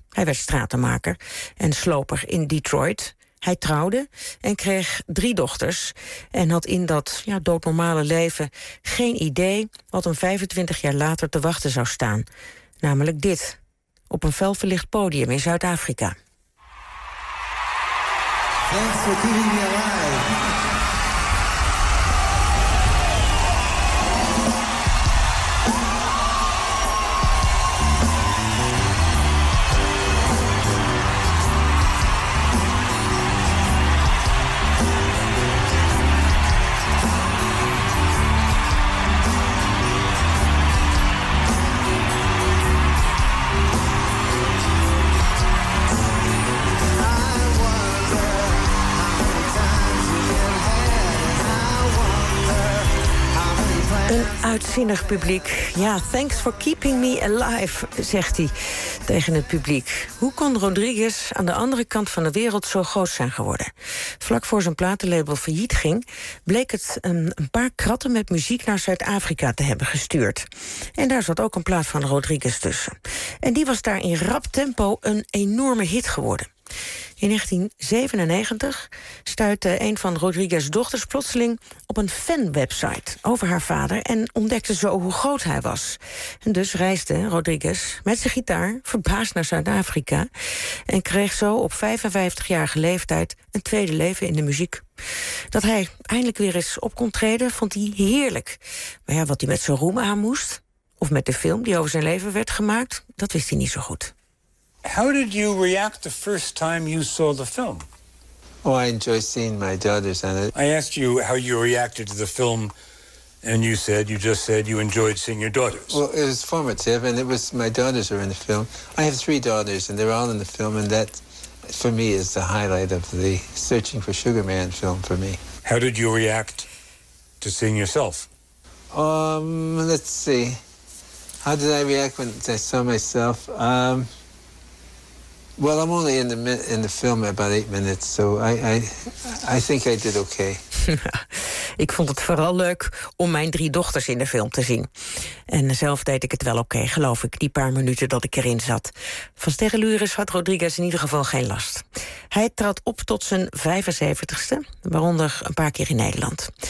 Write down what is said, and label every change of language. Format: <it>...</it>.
<nl>Hij werd stratenmaker en sloper in Detroit. Hij trouwde en kreeg drie dochters en had in dat doodnormale leven geen idee wat hem 25 jaar later te wachten zou staan. Namelijk dit. Op een fel verlicht podium in Zuid-Afrika.</nl> <en>Thanks for keeping me alive. I wonder how many times you've been.</en> <nl>uitzinnig publiek. Ja,</nl> <en>thanks for keeping me alive,</en> <nl>zegt hij tegen het publiek. Hoe kon Rodriguez aan de andere kant van de wereld zo groot zijn geworden? Vlak voor zijn platenlabel failliet ging, bleek het een paar kratten met muziek naar Zuid-Afrika te hebben gestuurd. En daar zat ook een plaat van Rodriguez tussen. En die was daar in rap tempo een enorme hit geworden. In 1997 stuitte een van Rodriguez' dochters plotseling op een fanwebsite over haar vader en ontdekte zo hoe groot hij was. En dus reisde Rodriguez met zijn gitaar verbaasd naar Zuid-Afrika en kreeg zo op 55-jarige leeftijd een tweede leven in de muziek. Dat hij eindelijk weer eens op kon treden, vond hij heerlijk. Maar ja, wat hij met zijn roem aan moest, of met de film die over zijn leven werd gemaakt, dat wist hij niet zo goed.</nl> <en>How did you react the first time you saw the film? Oh, I enjoy seeing my daughters in it. I asked you how you reacted to the film, and you just said you enjoyed seeing your daughters. Well, it was formative, and it was my daughters are in the film. I have three daughters, and they're all in the film, and that, for me, is the highlight of the Searching for Sugar Man film for me. How did you react to seeing yourself? Let's see. How did I react when I saw myself? Well, I'm only in the film about 8 minutes, so I think I did okay.</en> <nl>Ik vond het vooral leuk om mijn drie dochters in de film te zien. En zelf deed ik het wel oké, geloof ik, die paar minuten dat ik erin zat. Van sterrenlures had Rodriguez in ieder geval geen last. Hij trad op tot zijn 75ste, waaronder een paar keer in Nederland.</nl>